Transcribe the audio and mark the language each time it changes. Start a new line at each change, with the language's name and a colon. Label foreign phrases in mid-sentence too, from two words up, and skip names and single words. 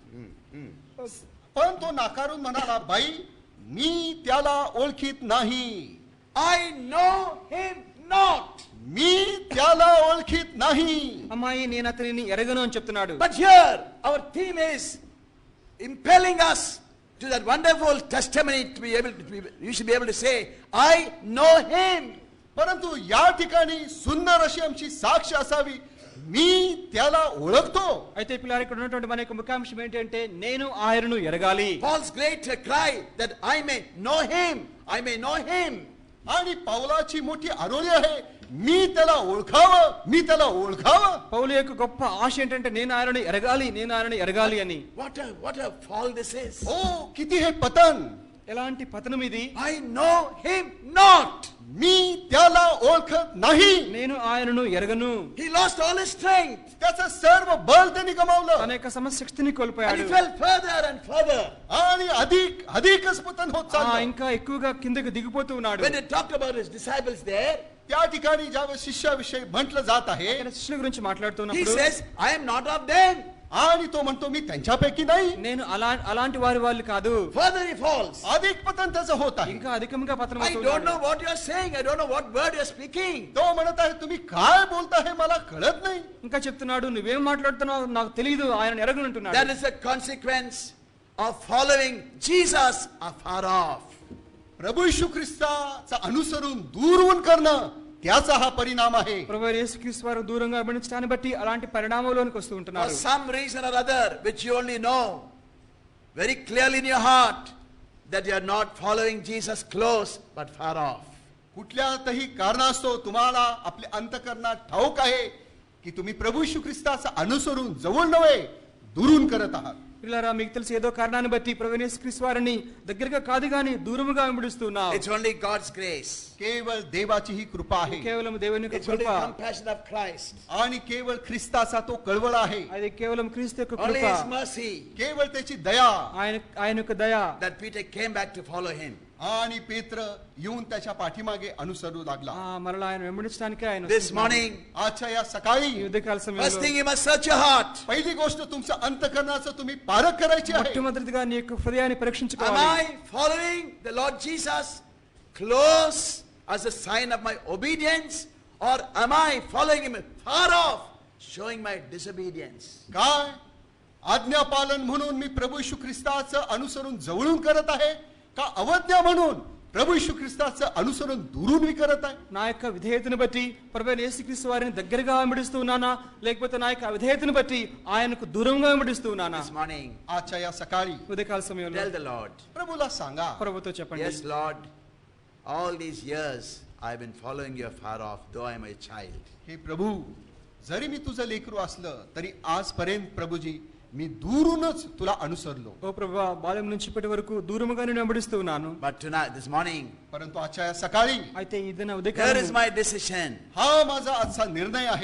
Marathi: पण तो नाकारून म्हणाला, बाई मी त्याला ओळखीत नाही.
English: I know him not.
Marathi: मी त्याला ओळखीत नाही.
Telugu: అమ్మాయి నేను అతనిని ఎరగను అని చెప్తున్నాడు.
English: But here our theme is impelling us to that wonderful testimony to be able to you should be able to say, I know him.
Marathi: परंतु या ठिकाणी सुंदर अशी आमची साक्ष असावी, मी त्याला ओळखतो.
Telugu: అయితే పిల్లలు ఇక్కడ ఉన్నటువంటి మన యొక్క ముఖ్యాంశం ఏంటంటే నేను ఆయనను ఎరగాలి.
English: Paul's great cry that I may know him, I may know him.
Marathi: आणि पौलाची मोठी आरोळी आहे, मी त्याला ओळखावं, मी त्याला ओळखावं.
Telugu: పౌలు యొక్క గొప్ప ఆశ ఏంటంటే నేను ఆయనను ఎరగాలి, నేను ఆయనను ఎరగాలి అని.
English: What a fall this is.
Marathi: ओ किती हे पतन.
Telugu: ఎలాంటి పతనం ఇది.
English: I know him not.
Marathi: मी त्याला ओळखत नाही.
Telugu: నేను ఆయనను ఎరగను.
English: He lost all his strength
Marathi: त्याचं सर्व बल त्यांनी
Telugu: తన
Marathi: गमावलं
Telugu: యొక్క సమశక్తిని
English: and
Telugu: కోల్పోయాడు.
English: he fell further and further.
Marathi: आणि अधिकच पतन होत चाललं.
Telugu: ఇంకా ఎక్కువగా కిందకి దిగిపోతూ ఉన్నాడు.
English: When they talked about his disciples there,
Marathi: त्या ठिकाणी ज्यावेळेस शिष्याविषयी म्हटलं जात आहे,
Telugu: ఇక్కడ శిష్యుల గురించి
English: he
Telugu: మాట్లాడుతున్నప్పుడు
English: says, I am not of them.
Marathi: आणि तो म्हणतो मी त्यांच्यापैकी नाही.
Telugu: నేను అలాంటి వాళ్ళు కాదు.
English: Further he falls.
Marathi: अधिक पतन त्याचं होत आहे.
Telugu: ఇంకా అధికంగా పతనం
English: I don't know what you are saying. I don't know what word you are speaking.
Marathi: तो म्हणत आहे तुम्ही काय बोलता हे मला कळत नाही.
Telugu: ఇంకా చెప్తున్నాడు, నువ్వేం మాట్లాడుతున్నావు నాకు తెలియదు, ఆయన ఎరగనంటున్నాడు.
English: That is a consequence of following Jesus afar off.
Marathi: प्रभू येशू ख्रिस्ताचं अनुसरून दूरवून करणं, त्याचा हा परिणाम आहे.
Telugu: ప్రభువైన యేసుక్రీస్తు వారు దూరంగా వెంబడించడాన్ని బట్టి అలాంటి పరిణామంలోనికి వస్తూ
English: For
Telugu: ఉంటున్నారు.
English: some reason or other, which you only know very clearly in your heart, that you are not following Jesus close but far off.
Marathi: कुठल्यातही कारणास्तव तुम्हाला आपल्या अंतःकरणात ठाऊक आहे की तुम्ही प्रभू येशू ख्रिस्ताचं अनुसरून जवळ नव्हे, दुरून करत आहात.
Telugu: పిల్లరా మీకు తెలిసి ఏదో కారణాన్ని బట్టి ప్రభువైన యేసుక్రీస్తు వారిని దగ్గరగా కాదు గాని దూరముగా వెంబడిస్తున్నావు.
English: It's only God's grace.
Marathi: केवळ देवाची ही कृपा आहे,
Telugu: కేవలం దేవుని యొక్క
English: It's only
Telugu: కృప,
English: the compassion of Christ.
Marathi: आणि केवळ ख्रिस्ताचा तो कळवळ आहे,
Telugu: అది కేవలం క్రీస్తు యొక్క
English: Only
Telugu: కృప,
English: His mercy
Marathi: केवळ त्याची दया.
Telugu: ఆయన యొక్క దయ.
English: that Peter came back to follow Him.
Marathi: आणि पेत्र येऊन त्याच्या पाठीमागे अनुसरू लागला.
Telugu: మరలా ఆయన వెంబడించడానికి ఆయన
English: This
Telugu: వస్తున్నాడు.
English: morning,
Marathi: आजच्या या सकाळी
Telugu: ఈ ఉదయకాల
English: first
Telugu: సమయంలో
English: thing you must search your heart.
Marathi: पहिली गोष्ट तुमचं अंतःकरणाचं तुम्ही पारख करायची आहे.
Telugu: మొట్టమొదటిగా నీ యొక్క హృదయాన్ని
English: Am
Telugu: పరీక్షించుకోవాలి.
English: I following the Lord Jesus close as a sign of my obedience, or am I following Him far off, showing my disobedience?
Marathi: काय आज्ञापालन म्हणून मी प्रभू येशू ख्रिस्ताचं अनुसरून जवळून करत आहे, का अवज्ञा म्हणून प्रभू येशू ख्रिस्ताचं अनुसरण दुरून मी करत आहे?
Telugu: నా యొక్క విధేయతను బట్టి ప్రభువైన యేసుక్రీస్తు వారిని దగ్గరగా వెంబడిస్తూ ఉన్నానా, లేకపోతే నా యొక్క విధేయతను బట్టి ఆయనకు దూరంగా వెంబడిస్తూ ఉన్నానా?
English: This morning,
Marathi: आजच्या या सकाळी
Telugu: ఉదయకాల సమయంలో
English: tell the Lord,
Marathi: प्रभूला सांगा,
Telugu: ప్రభుతో చెప్పండి.
English: yes, Lord, all these years I've been following you far off, though I'm a child.
Marathi: हे प्रभू, जरी मी तुझं लेकरू असलं तरी आजपर्यंत प्रभूजी मी दूरूनच तुला अनुसरलो.
Telugu: ఓ ప్రభువా, బాల్యం నుంచి ఇప్పటి వరకు దూరముగా నేను వెంబడిస్తూ ఉన్నాను.
English: But tonight, this morning,
Marathi: परंतु आजच्या या सकाळी
Telugu: అయితే ఇదన
English: here is
Telugu: ఉదయకాలం
English: my decision.
Marathi: हा माझा आजचा निर्णय आहे.